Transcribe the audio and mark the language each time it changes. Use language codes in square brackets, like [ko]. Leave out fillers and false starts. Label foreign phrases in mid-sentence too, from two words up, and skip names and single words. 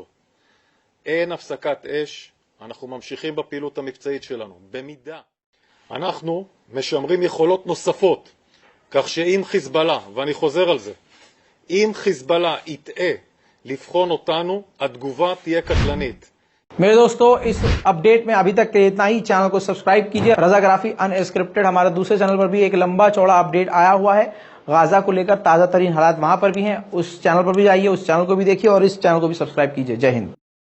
[he] אין הפסקת אש, אנחנו ממשיכים בפעילות המבצעית שלנו. במידה אנחנו משמרים יכולות נוספות, כך שאם חיזבאללה, ואני חוזר על זה, אם חיזבאללה יטעה לבחון אותנו, התגובה תהיה קטלנית. [hi] मेरे दोस्तों, इस अपडेट में अभी तक के इतना ही। चैनल को सब्सक्राइब कीजिए। रज़ाग्राफी अनस्क्रिप्टेड हमारे दूसरे चैनल पर भी एक लंबा चौड़ा अपडेट आया हुआ है गाजा को लेकर, ताजा तरीन हालात वहां पर भी हैं। उस चैनल पर भी जाइए, उस चैनल को भी देखिए और इस चैनल को भी सब्सक्राइब कीजिए। जय हिंद।